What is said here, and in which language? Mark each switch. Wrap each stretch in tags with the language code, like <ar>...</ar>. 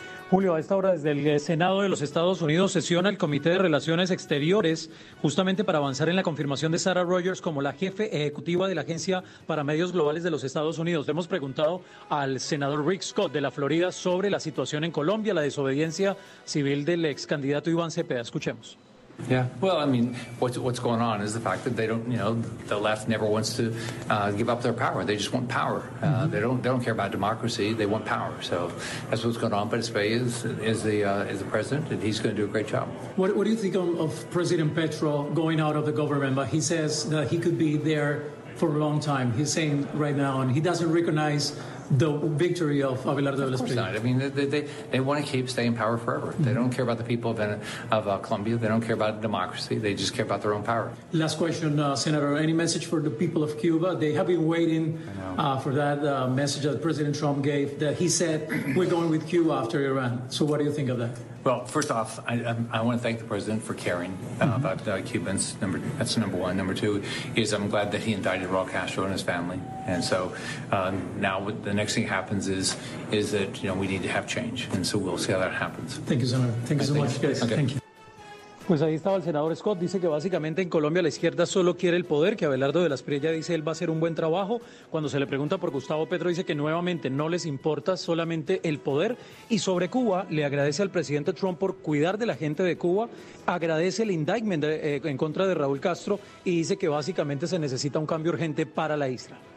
<es>Julio, a esta hora desde el Senado de los Estados Unidos sesiona el Comité de Relaciones Exteriores justamente para avanzar en la confirmación de Sarah Rogers como la jefe ejecutiva de la Agencia para Medios Globales de los Estados Unidos. Le hemos preguntado al senador Rick Scott de la Florida sobre la situación en Colombia, la desobediencia civil del ex candidato Iván Cepeda. Escuchemos.</es> <en>Yeah. Well, I mean, what's going on is the fact that they don't, you know, the left never wants to give up their power. They just want power. They don't care about democracy. They want power. So that's what's going on. But Cepeda is the president, and he's going to do a great job. What do you think of President Petro going out of the government? But he says that he could be there for a long time. He's saying right now, and he doesn't recognize the victory of Abelardo Velasquez. Of course not. I mean, they want to keep staying in power forever. Mm-hmm. They don't care about the people of Colombia. They don't care about democracy. They just care about their own power. Last question, Senator. Any message for the people of Cuba? They have been waiting for that message that President Trump gave, that he said, we're going with Cuba after Iran. So what do you think of that? Well, first off, I want to thank the president for caring about Cubans. That's number one. Number two is I'm glad that he indicted Raul Castro and his family. And so now what the next thing happens is that, you know, we need to have change. And so we'll see how that happens. Thank you, Senator. Thank you so much, guys. Okay. Thank you.</en> <es>Pues ahí estaba el senador Scott, dice que básicamente en Colombia la izquierda solo quiere el poder, que Abelardo de las Priella dice él va a hacer un buen trabajo. Cuando se le pregunta por Gustavo Petro, dice que nuevamente no les importa solamente el poder. Y sobre Cuba, le agradece al presidente Trump por cuidar de la gente de Cuba, agradece el indictment en contra de Raúl Castro y dice que básicamente se necesita un cambio urgente para la isla.</es>